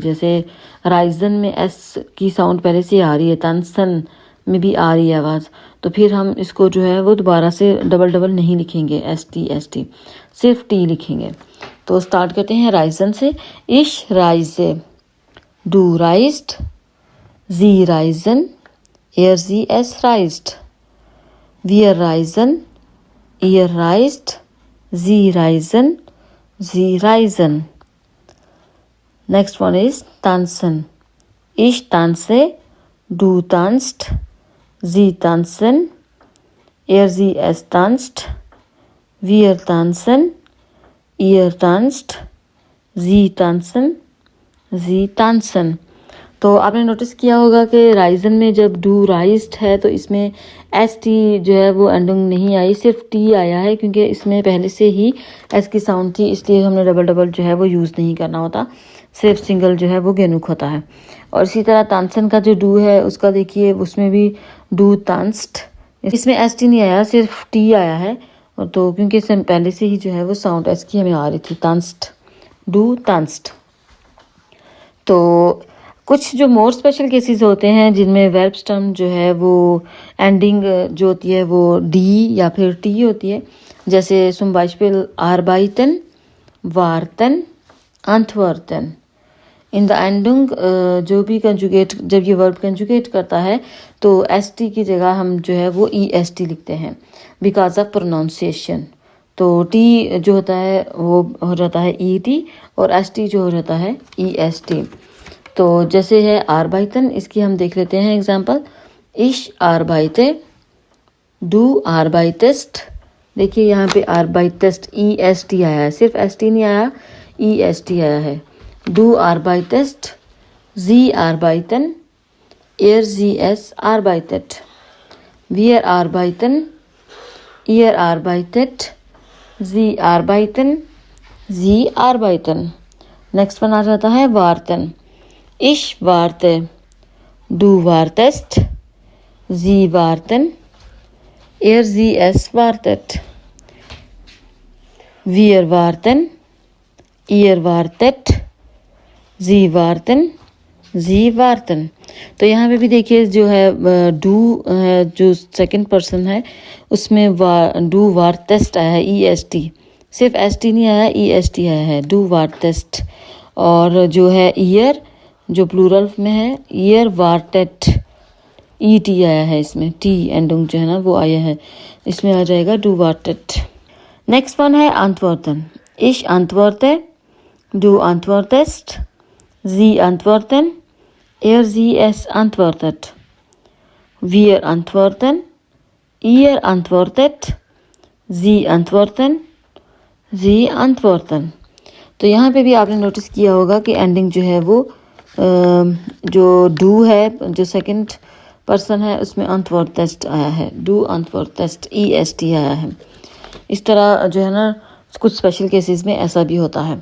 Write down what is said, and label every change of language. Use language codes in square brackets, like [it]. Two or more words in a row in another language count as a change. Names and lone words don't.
[hi] जैसे राइजन में एस की साउंड पहले से आ रही है, तानसन में भी आ रही है आवाज़, तो फिर हम इसको जो है वो दोबारा से डबल डबल नहीं लिखेंगे एस टी, सिर्फ टी लिखेंगे। तो स्टार्ट करते हैं राइजन से। [de] Ich reise. Du reist. Sie reisen. Sie, es reist. Wir reisen. Ihr reist. Sie reisen. Sie reisen. [en] Next one is [de] tanzen. Ich tanze. Du tanzt. Sie tanzen. Sie, es tanzt. Wir tanzen. Ihr tanzt. Sie tanzen. Sie tanzen. [hi] तो आपने नोटिस किया होगा कि राइजन में जब [de] du reist [hi] है तो इसमें एस टी जो है वो एंडिंग नहीं आई, सिर्फ टी आया है, क्योंकि इसमें पहले से ही एस की साउंड थी, इसलिए हमने डबल डबल जो है वो यूज़ नहीं करना होता, सिर्फ सिंगल जो है वो गेनुक होता है। और इसी तरह तानसन का जो डू है उसका देखिए, उसमें भी [de] du tanzt, [hi] इसमें एस टी नहीं आया, सिर्फ टी आया है। तो क्योंकि इसमें पहले से ही जो है वो साउंड एस की हमें आ रही थी, [de] tanzt, du tanzt. [hi] तो कुछ जो [en] more special cases [hi] होते हैं जिनमें वर्ब स्टर्म जो है वो एंडिंग जो होती है वो डी या फिर टी होती है। [de] जैसे zum Beispiel arbeiten, warten, antworten। [hi] इन द एंडिंग जो भी कंजुगेट, जब ये वर्ब कंजुगेट करता है तो एस टी की जगह हम जो है वो ई एस टी लिखते हैं [en] because of pronunciation. [hi] तो टी जो होता है वो हो जाता है ई टी और एस टी जो हो जाता है ई एस टी। तो जैसे है आरबाइतन, इसकी हम देख लेते हैं एग्जांपल। [de] Ich arbeite. Du arbeitest. [hi] देखिए यहाँ पे आरबाइटेस्ट ई एस टी आया है, सिर्फ एस टी नहीं आया, ई एस टी आया है। [de] Du arbeitest. Sie arbeiten. Sie, es arbeitet. Wir arbeiten. Ihr arbeitet. Sie arbeiten. Sie arbeiten. [en] next one [hi] आ जाता है वार्तन। [de] Ich warte. Du wartest. Sie warten. Sie, es wartet. Wir warten. Ihr wartet. Sie warten. Sie warten। [hi] तो यहाँ पे भी देखिए जो है डू है, जो सेकंड पर्सन है उसमें [de] du wartest [hi] आया है, ई एस टी, सिर्फ एस टी नहीं आया, ई एस टी आया है, [de] du wartest. [hi] और जो है ईयर जो प्लूरल में है, [de] ihr wartet, [hi] ई टी आया है, इसमें टी एंडिंग जो है ना वो आया है, इसमें आ जाएगा [de] du wartet. [en] next one [de] है antworten। Ich antworte। Du antwortest। Sie antworten। Sie, es antwortet। Wir antworten। Ihr antwortet। Sie antworten, Sie antworten। [hi] तो यहाँ पे भी आपने नोटिस किया होगा कि एंडिंग जो है वो जो डू है, जो सेकंड पर्सन है, उसमें antwortest आया है, [de] du antwortest [hi] est आया है। इस तरह जो है ना कुछ स्पेशल केसेस में ऐसा भी होता है।